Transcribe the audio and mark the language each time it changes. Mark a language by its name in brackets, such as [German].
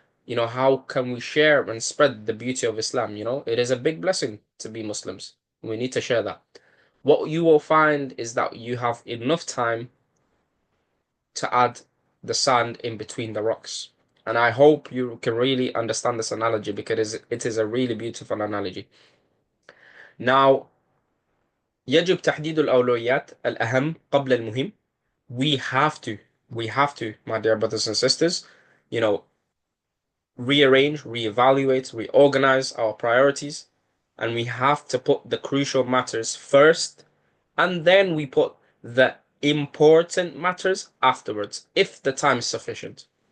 [English] How can we share and spread the beauty of Islam? It is a big blessing to be Muslims. We need to share that. What you will find is that you have enough time to add the sand in between the rocks. And I hope you can really understand this analogy, because it is a really beautiful analogy. [Arabic] Now, يجب تحديد الأولويات الأهم قبل المهم. [English] We have to, my dear brothers and sisters, you know, rearrange, reevaluate, reorganize our priorities, and we have to put the crucial matters first, and then we put the important matters afterwards, if the time is sufficient.